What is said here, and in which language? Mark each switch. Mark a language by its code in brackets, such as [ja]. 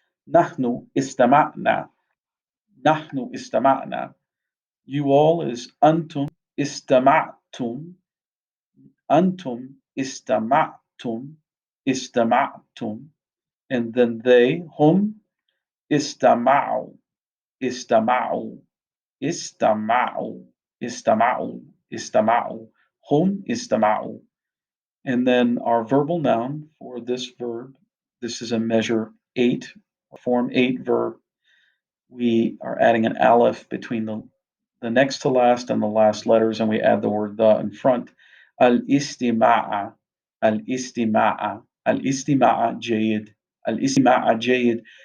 [ar] نحن استمعنا. نحن استمعنا. [en] You all is [ar] أنتم استمعتم. أنتم استمعتم. استمعتم. [en] And then they, [ar] هم استمعوا. استمعوا. استمعوا. استمعوا. استمعوا. هم استمعوا. [en] And then our verbal noun for this verb, this is a measure 8, form 8 verb. We are adding an aleph between the next to last and the last letters, and we add the word the in front. [ar] Al-istima'a, al-istima'a, al-istima'a jayid, al-istima'a jayid.